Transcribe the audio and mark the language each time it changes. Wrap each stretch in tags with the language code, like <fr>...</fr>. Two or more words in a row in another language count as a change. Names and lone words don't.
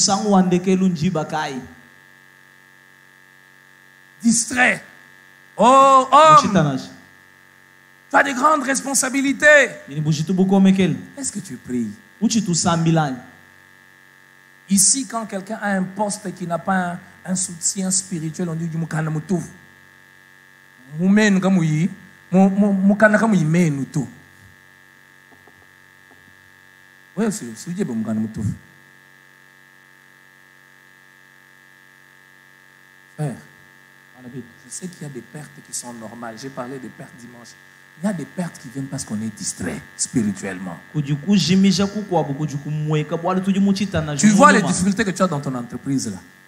<fr>Distrait. Oh, homme, tu as de grandes responsabilités. Est-ce que tu pries? Ici, quand quelqu'un a un poste qui n'a pas un soutien spirituel, on dit du</fr> <lua>mukana mutu. Mumenu kamuyi, mukana kamuyi menu tu.</lua> <fr>Oui, c'est Dieu qui</fr> <lua>mukana mutu.</lua> <fr>Frère, je sais qu'il y a des pertes qui sont normales. J'ai parlé des pertes dimanche. Il y a des pertes qui viennent parce qu'on est distrait spirituellement. Tu vois les difficultés que tu as dans ton entreprise là.</fr>